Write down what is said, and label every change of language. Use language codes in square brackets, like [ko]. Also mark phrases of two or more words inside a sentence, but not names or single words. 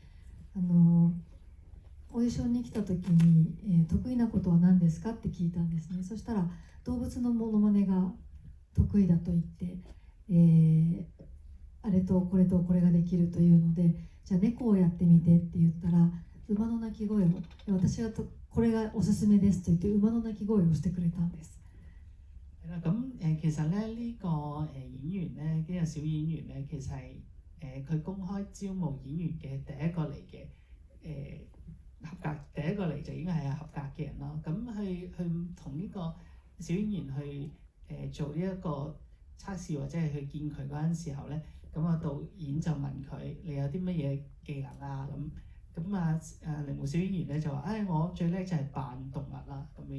[ja] オーディションに来た時に、得意なことは何ですかって聞いたんですね。そしたら動物のモノマネが得意だと言って、あれとこれとこれができるというので、じゃあ猫をやってみてって言ったら馬の鳴き声を、私はこれがおすすめですと言って馬の鳴き聲をしてくれたんです。 [yue] 咁其實咧呢個演員咧，呢個小演員咧，其實係佢公開招募演員嘅第一個嚟嘅合格，第一個嚟就應該係合格嘅人咯。咁去同呢個小演員去做呢一個測試或者係去見佢嗰陣時候咧，咁導演就問佢你有啲乜嘢技能啊咁鈴木小演員咧就話我最叻就係扮動物啦咁樣樣。